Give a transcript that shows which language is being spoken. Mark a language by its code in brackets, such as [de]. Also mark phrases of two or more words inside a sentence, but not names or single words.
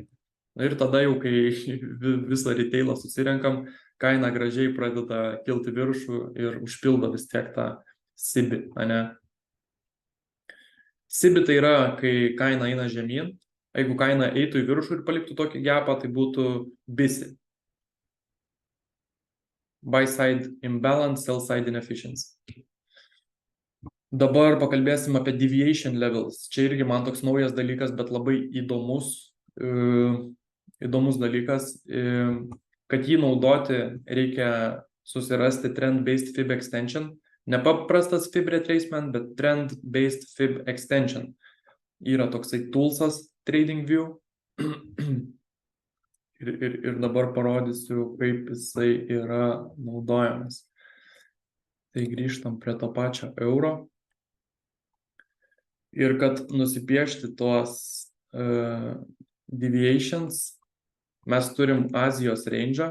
[lt] Ir tada jau, kai visą retailą susirenkam, kaina gražiai pradeda kilti viršų ir užpildo vis tiek tą SIBI, SIBI tai yra, kai kaina eina žemyn. Jeigu kaina eitų į viršų ir paliktų tokį gapą, tai būtų BISI. [en] Buy side imbalance, sell side inefficiency. [lt] Dabar pakalbėsim apie [en] deviation levels. [lt] Čia irgi man toks naujas dalykas, bet labai įdomus dalykas. Kad jį naudoti, reikia susirasti [en] trend-based fib extension. [lt] Ne paprastas [en] fib retracement, [lt] bet [en] trend-based fib extension. [lt] Yra toksai toolsas TradingView ir dabar parodysiu, kaip jisai yra naudojamas. Tai grįžtam prie to pačio euro. Ir kad nusipiešti tuos deviations, mes turim Azijos range'ą.